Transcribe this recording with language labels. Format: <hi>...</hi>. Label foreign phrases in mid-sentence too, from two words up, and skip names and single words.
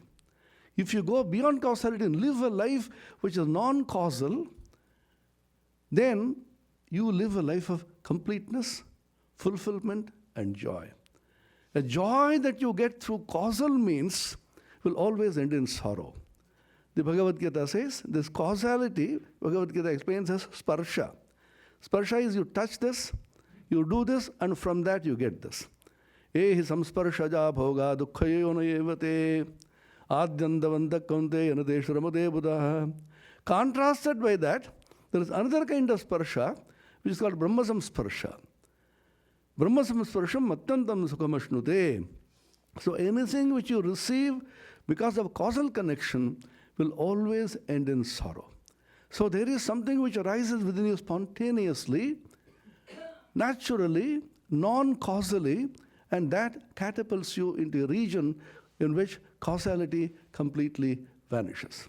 <en>If you go beyond causality and live a life which is non-causal, then you live a life of completeness, fulfillment, and joy. A joy that you get through causal means will always end in sorrow. The Bhagavad Gita says this causality, Bhagavad Gita explains as sparsha. Sparsha is you touch this, you do this, and from that you get this.</en> <sa>Ehi samsparshaja bhoga dukkhayono evate adyandavanta kaunte yanadeshramade buddha.</sa> <en>Contrasted by that, there is another kind of sparsha, which is called</en> <sa>Brahma samsparsha. Brahma samsparsham atyantam sukhamashnute.</sa> <en>So anything which you receive because of causal connection will always end in sorrow. So there is something which arises within you spontaneously, naturally, non-causally, and that catapults you into a region in which causality completely vanishes.</en>